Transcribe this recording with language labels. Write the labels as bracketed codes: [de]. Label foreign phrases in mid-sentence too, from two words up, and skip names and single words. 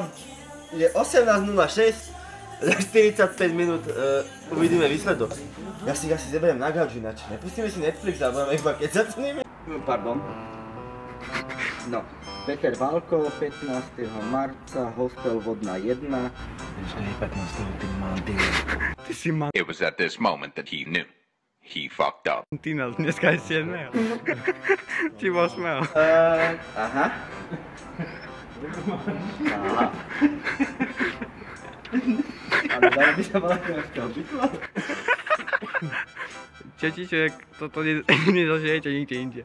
[sk] Je 18:06. Za 45 minút uvidíme výsledok. Ja si zeberiem na gauč inač. Nepustíme si Netflix a budeme iba kecať s nimi. Pardon. No, Peter Valko, 15. marca, hostel Vodná 1. [en] It was at this moment that he knew. He fucked up. [sk] Dneska je 7. Či 8. Aha. Ale dalo by sa mala nejaká obvykla? Čečiček, toto nezažijete nikde inde.